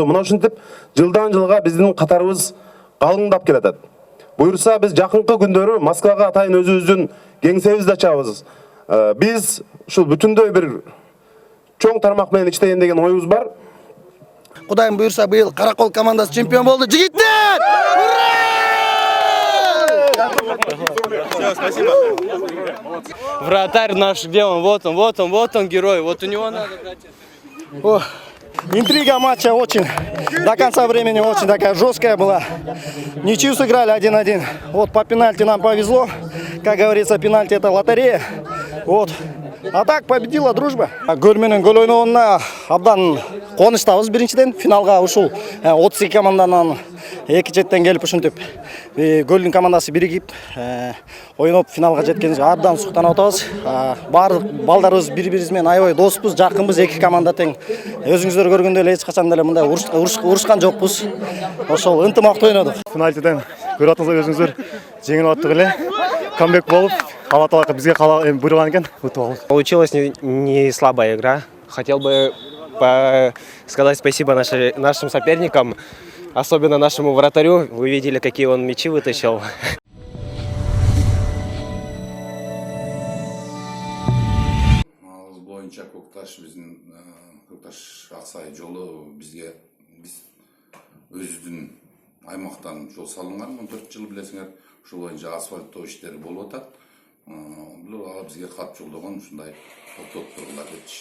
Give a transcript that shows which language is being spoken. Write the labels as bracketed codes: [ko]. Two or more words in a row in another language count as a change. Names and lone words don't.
[ky] Мына ушинтип жылдан жылга биздин катарыбыз калыңдап келатат. Буюрса биз жакынкы күндөрү Москвага атайын өзүбүздүн кеңсебизди ачабыз. Биз ушул бүтүндөй бир чоң тармак менен иштейин деген оюбуз бар. Кудайым буйрса быйыл Каракол командасы чемпион болду. Жигиттер! [ru] Спасибо. Вратарь наш, где он? Вот он герой. Вот у него надо брать. Интрига матча очень, до конца времени очень такая жесткая была. Ничью сыграли 1-1. Вот по пенальти нам повезло. Как говорится, пенальти это лотерея. Вот. А так победила дружба. [ky] Гөл менен гөл ойногонуна абдан кубанычтабыз. Биринчиден финалга ушул 32 команданын эки четтен келип ушинтип гөлдүн командасы биригип ойноп финалга жеткенибизге абдан суктанып атабыз. Баардык балдарыбыз бири-бирибиз менен аябай доспуз, жакынбыз, эки команда тең. Өзүңүздөр көргөндөй эле эч качан деле мындай урушкан жокпуз. Ошол ынтымактуу ойнодук. Пенальтиден көрүп атсаңыздар өзүңүздөр жеңип аттык эле. Камбек болуп, Алла Таала бизге буйруган экен, утуп алдык. [ru] Получилась не слабая игра. Хотел бы сказать спасибо нашим соперникам, особенно нашему вратарю. Вы видели, какие он мячи вытащил. [ky] Боюнча Көкташ Аксай жолу бизге өзүбүздүн аймактан жол салынган 14 жыл билесиңер. Ошол боюнча асфальттоо иштери болуп атат. Бул бизге кат жолдогон ушундай токтоп тургула кетиши.